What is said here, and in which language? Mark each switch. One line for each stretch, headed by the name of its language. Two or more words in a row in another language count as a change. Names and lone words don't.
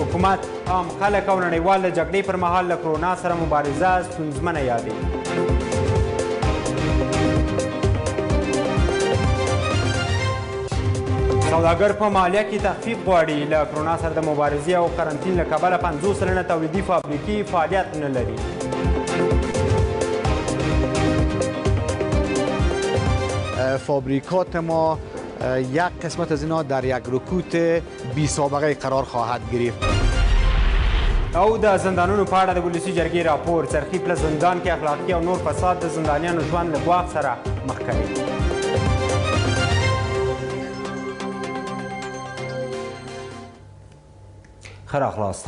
Pashto: حکومت عام خلک او نړیوال د جګړې پر مهال له کرونا سره مبارزه ستونزمنه یادوي. سوداګر په مالیه کې تخفیف غواړي. له کرونا سره د مبارزې او قرنطین له کبله 50 سلنه تولیدي فابریکې فعالیت نه لري.
Persian: فابریکات ما یک قسمت از اینا در یک رکود بی سابقه قرار خواهد گرفت.
Pashto: او د زندانونو په اړه د ولسي جرګې راپور. څرخي پلس زندان کې اخلاقي او نور فساد د زندانیانو ژوند له ګواښ سره مخ کوي. ښه راغلاست.